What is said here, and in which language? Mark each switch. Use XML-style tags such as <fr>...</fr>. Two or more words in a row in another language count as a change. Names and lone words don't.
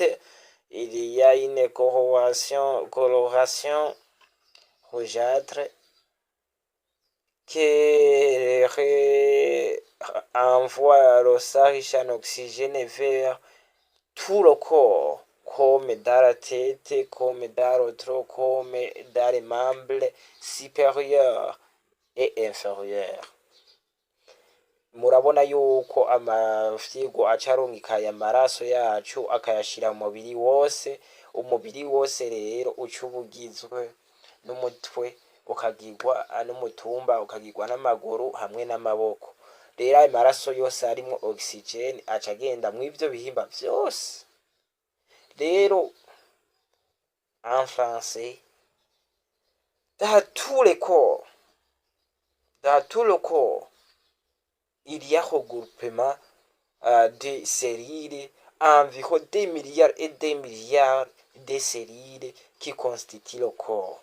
<fr>Il y a une coloration rougeâtre qui envoie le sang riche en oxygène vers tout le corps, comme dans la tête, comme dans le tronc, comme dans les membres supérieurs et inférieurs.</fr> <rn>Murabona yuko amafyigo acarungika aya maraso yacu akayashira mu mubiri wose. Umubiri wose rero uca ubugizwe n'umutwe, ukagirwa n'umutumba, ukagirwa n'amaguru hamwe n'amaboko. Rero ayo maraso yose arimwo oxygene aca agenda mw'ivyo bihimba vyose.</rn> <fr>Rero en français, dans tous les corps, Dans tout le corps, il y a regroupement de cellules, environ des milliards et des milliards de cellules qui constituent le corps.</fr>